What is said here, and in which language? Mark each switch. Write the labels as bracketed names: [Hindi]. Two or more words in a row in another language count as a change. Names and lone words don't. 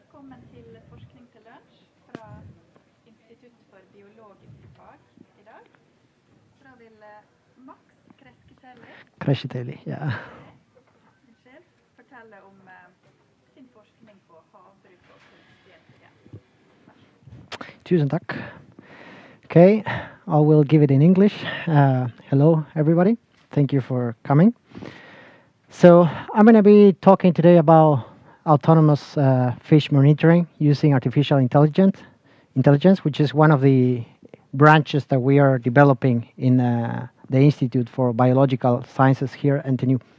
[Norwegian] Velkommen til Forskning til Lunsj fra Institutt for biologiske fag I dag. Så da vil Max Kreskitelli, ja. Unnskyld, fortelle om sin forskning på havbruk og kunstig intelligens. Tusen takk. [English] Okay, I will give it in English. Hello, everybody. Thank you for coming. So I'm going to be talking today about autonomous fish monitoring using artificial intelligence, which is one of the branches that we are developing in the Institute for Biological Sciences here at NTNU.